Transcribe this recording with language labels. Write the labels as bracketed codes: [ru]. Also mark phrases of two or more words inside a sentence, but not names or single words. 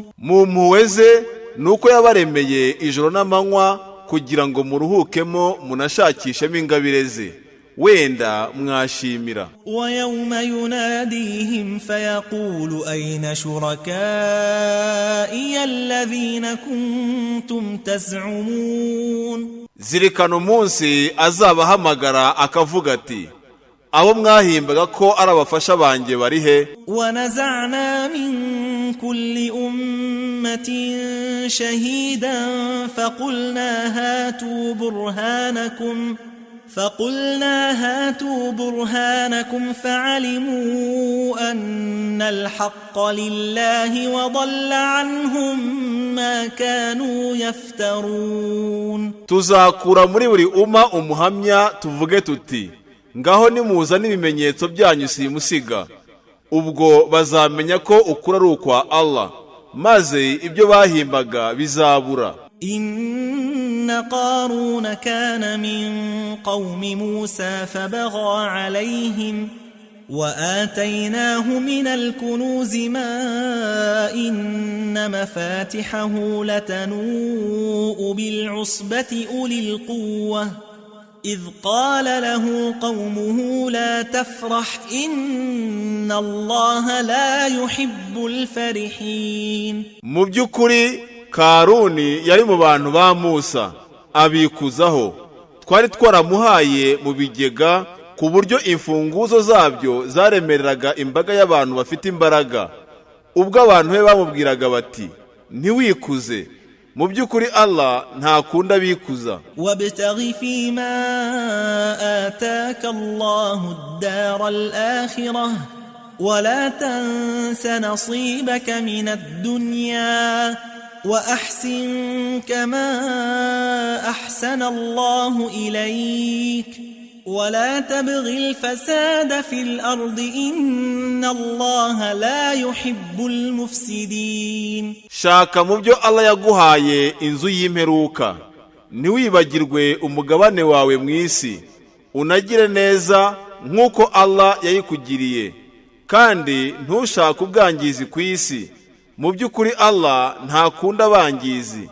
[rw] mumpuweze nuko yabaremeye ijoro n'amanywa kugira ngo muruhukemo munashakishemo ingabire ze wenda mwashimira. [ar] ويوم يناديهم فيقول أين شركائي الذين كنتم تزعمون [rw] zirikana umunsi azabahamagara akavuga ati abo mwahimbaga ko ari abafasha banjye bari he. [ar] ونزعنا من كل أمة شهيدا فقلنا هاتوا برهانكم فعلموا أن الحق لله وضل عنهم ما كانوا يفترون. [rw] tuzakura muri buri umma umuhamya tuvuge tuti ngaho nimuzane ibimenyetso byanyu simusiga, ubwo bazamenya ko ukuri ari ukwa Allah, maze ibyo bahimbaga bizabura. [ar] إن قارون كان من قوم موسى فبغى عليهم وآتيناه من الكنوز ما إن مفاتحه لتنوء بالعصبة أولي القوة إذ قال له قومه لا تفرح إن الله لا يحب الفرحين. [rw] mubyukuri Karuni yari mu bantu ba Musa abikuzaho, twari twaramuhaye mu bigega ku buryo imfunguzo zabyo zaremereraga imbaga y'abantu bafite imbaraga. Ubwo abantu be bamubwiraga bati ntiwikuze, mu byukuri Allah ntakunda bikuza. [ar] وابتغ فيما آتاك الله الدار الآخرة ولا تنس نصيبك من الدنيا وأحسن كما أحسن الله إليك ولا تبغ الفساد في الأرض إن الله لا يحب المفسدين. [rw] shaka mu byo Allah yaguhaye inzu y'imperuka, ntiwibagirwe umugabane wawe mu isi, unagire neza nk'uko Allah yayikugiriye, kandi ntushaka ubwangizi ku isi, mu byukuri Allah ntakunda abangizi.